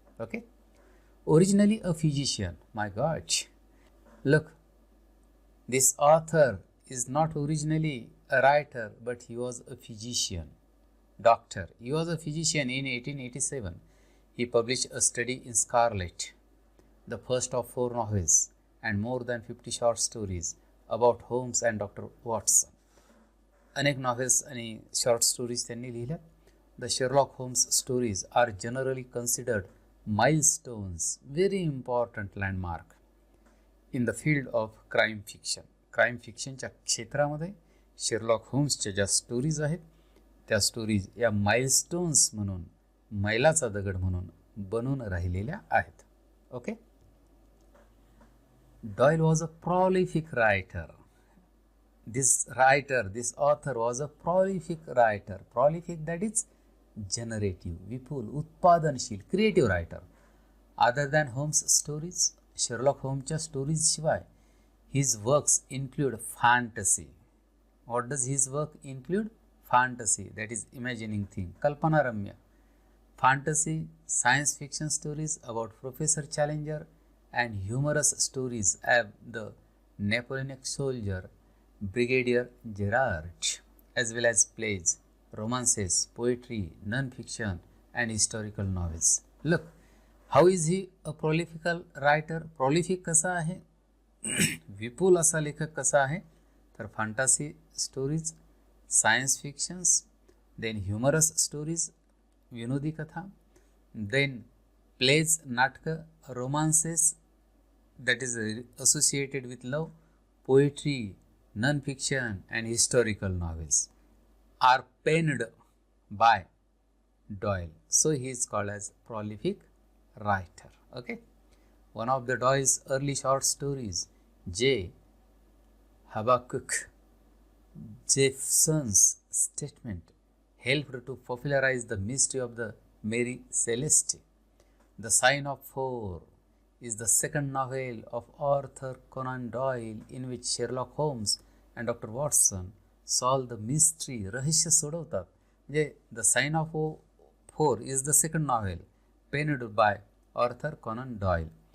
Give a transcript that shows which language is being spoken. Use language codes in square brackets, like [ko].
[en] Okay, originally a physician. My God, look, this author is not originally a writer, but he was a physician, doctor. He was a physician. In 1887 he published a study in Scarlet, the first of 4 novels and more than 50 short stories about Holmes and Dr. Watson. [mr] अनेक novels आणि short stories त्यांनी लिहिल्या. [en] The Sherlock Holmes stories are generally considered milestones, very important landmark in the field of crime fiction. [mr] Crime fictionच्या क्षेत्रामध्ये Sherlock होम्सच्या ज्या stories आहेत त्या stories या milestones म्हणून, मैलाचा दगड म्हणून बनून राहिलेल्या आहेत. [en] Okay, Doyle was a prolific writer. This author was a prolific writer. Prolific, that is generative, [mr] Vipul, उत्पादनशील, [en] creative writer. Other than Holmes stories, Sherlock Holmesच्या stories शिवाय his works include fantasy. What does his work include? Fantasy, that is imagining thing, kalpanaramya. Fantasy, science fiction stories about Professor Challenger, and humorous stories of the Napoleonic soldier Brigadier Gerard, as well as plays, romances, poetry, non-fiction and historical novels. Look, how is he a prolifical writer? [mr] Prolific कसा आहे, विपुल असा लेखक कसा आहे, तर [en] fantasy stories, science fictions, then humorous stories, [mr] विनोदी कथा, [en] Then plays, नाटकं, romances that is associated with love, poetry, non-fiction and historical novels are penned by Doyle. So he is called as prolific writer. Okay. One of the Doyle's early short stories, J. Habakkuk Jeffson's statement, helped to popularize the mystery of the Mary Celeste. The Sign of Four is the second novel of Arthur Conan Doyle in which Sherlock Holmes and Dr. Watson solve the mystery, [mr] रहस्य सोडवतात. म्हणजे [en] The sign of four is the second novel penned by Arthur Conan Doyle.